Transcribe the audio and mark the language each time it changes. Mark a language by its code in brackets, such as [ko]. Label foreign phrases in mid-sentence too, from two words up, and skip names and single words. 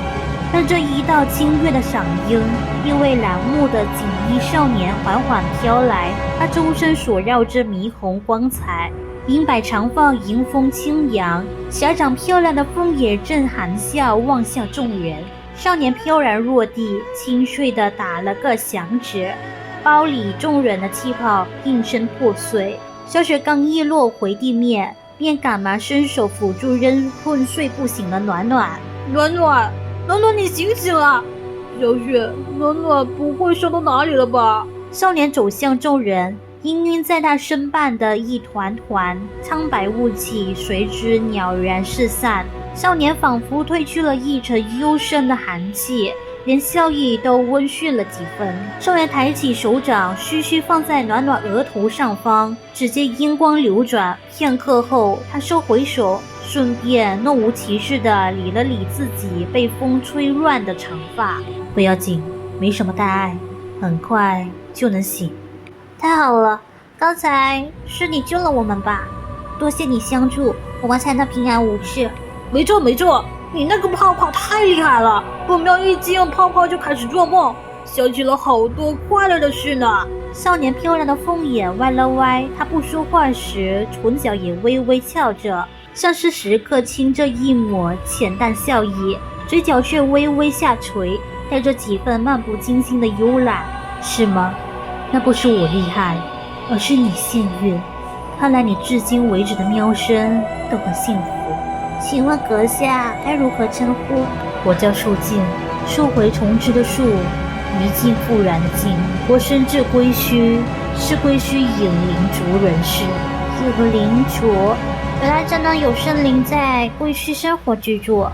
[zh] 但這一道清越的嗓音，一位藍目的錦衣少年緩緩飄來，他周身所繞着霓虹光彩，銀白長髮迎風輕揚，狹長漂亮的鳳眼正含笑望向眾人。少年飄然落地，清脆地打了個響指，包裡眾人的氣泡應聲破碎。小雪剛一落回地面，便趕忙伸手扶住仍昏睡不醒的暖暖。暖暖，暖暖，你醒醒了！小雪，暖暖不會燒到哪裡了吧？少年走向眾人，氤氲在他身畔的一團團蒼白霧氣隨之裊然四散。少年仿佛褪去了一層幽深的寒氣，連笑意都溫煦了幾分。少年抬起手掌，徐徐放在暖暖額頭上方，只見陰光流轉，片刻後，他收回手，順便若無其事地理了理自己被風吹亂的長髮。不要緊，沒什麼大礙，很快就能醒。太好了，剛才是你救了我們吧？多謝你相助，我們才能平安無事。没錯没錯，你那個泡泡太厲害了，本喵一進泡泡就開始做夢，想起了好多快樂的事呢。少年飄然的鳳眼歪了歪，他不說話時唇角也微微翹着，像是時刻噙着一抹淺淡笑意，嘴角卻微微下垂，帶着幾分漫不經心的慵懶。是嗎？那不是我厲害，而是你幸運。看來你至今為止的喵生都很幸福。請問閣下該如何稱呼？我叫樹靜，樹回重枝的樹，一靜復然的靜。我身至歸墟，是歸墟隱靈族人士。隱靈族，原來真的有生靈在歸墟生活居住。